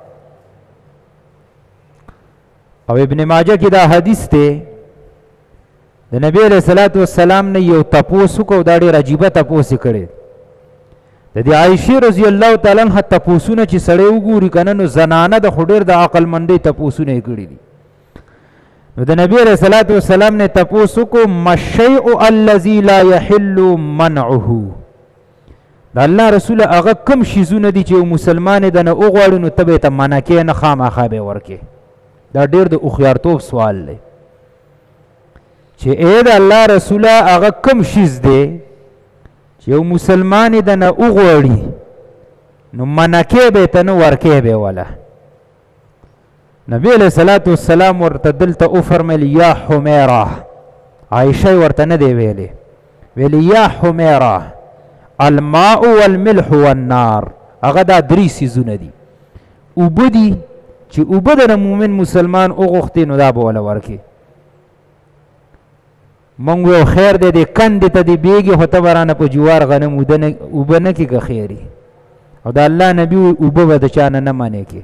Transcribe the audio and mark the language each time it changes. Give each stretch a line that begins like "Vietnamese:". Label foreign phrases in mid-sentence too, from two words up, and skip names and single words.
Pashto: او ابن ماجه کې دا حدیث دی، د نبی علیه الصلاة والسلام نه یو تپوس وکړو، دا ډېر عجیبه تپوس یې کړی. د دې عایشې رضی الله تعالی عنها تپوسونه چې سړی وګوري که نه نو زنانه د خو ډېر د عقلمندۍ تپوسونه یې کړي دي. نو د نبی علیه الصلاة والسلام نه تپوس وکړو
Arabic: ما الشیء الذي لا یحل منعه،
Pashto: د الله رسوله هغه کم شیزونه دي چې یو مسلمان د نه وغواړي نو ته به یې ته منع کې نه، خامخا به یې ورکې. دا ډېر د هوښیارتوب سوال دی چې ای د الله رسوله هغه کم شیز دی چې یو مسلمان د نه وغواړي نو منع کې به یې ته نه، ورکې به یې وله. نبی علیہ الصلاة والسلام ورته دلته وفرمیل یا حمیره، عایشه ورته نه دی ویلی، ویلی یا حمیره
Arabic: الماء والملح والنار،
Pashto: هغه دا درې څیزونه دي، اوبه دي چې اوبه د مومن مسلمان وغوښتې نو دا به وله ورکې. مونږ ویو خیر دی دې کندې ته دې بیږي خو ته به رانه په جوار غنم اوبه نه کړي که خیري، او د الله نبي وي اوبه به د چا نه منې کې.